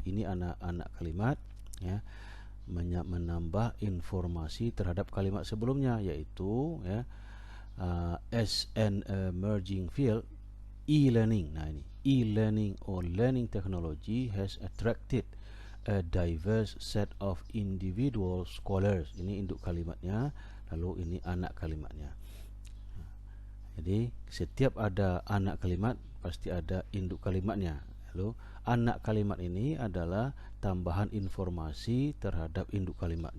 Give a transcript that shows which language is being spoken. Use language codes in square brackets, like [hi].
[id] Ini anak-anak kalimat, ya, menambah informasi terhadap kalimat sebelumnya, yaitu, ya, [en] as an emerging field, e-learning. [id] Nah ini [en] e-learning or learning technology has attracted a diverse set of individual scholars. [id] Ini induk kalimatnya, lalu ini anak kalimatnya. Jadi setiap ada anak kalimat pasti ada induk kalimatnya. Lalu anak kalimat ini adalah tambahan informasi terhadap induk kalimat.